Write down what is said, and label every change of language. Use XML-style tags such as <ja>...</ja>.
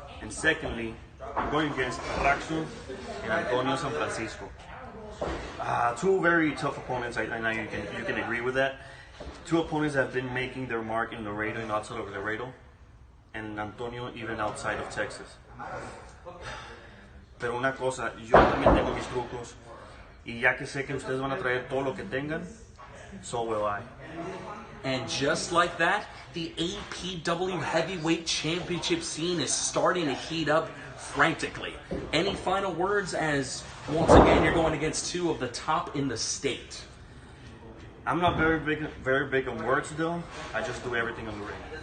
<en>And secondly, I'm going against Rakzo and Antonio San Francisco. 2 very tough opponents. I know you can agree with that. 2 opponents that have been making their mark in Laredo and outside of Laredo, and Antonio even outside of Texas.</en> <es>Pero una cosa, yo también tengo mis trucos, y ya que sé que ustedes van a traer todo lo que tengan,</es> <en>so will I. And just like that, the APW Heavyweight Championship scene is starting to heat up frantically. Any final words, as once again you're going against 2 of the top in the state? I'm not very big on words, Dylan. I just do everything on the ring.</en>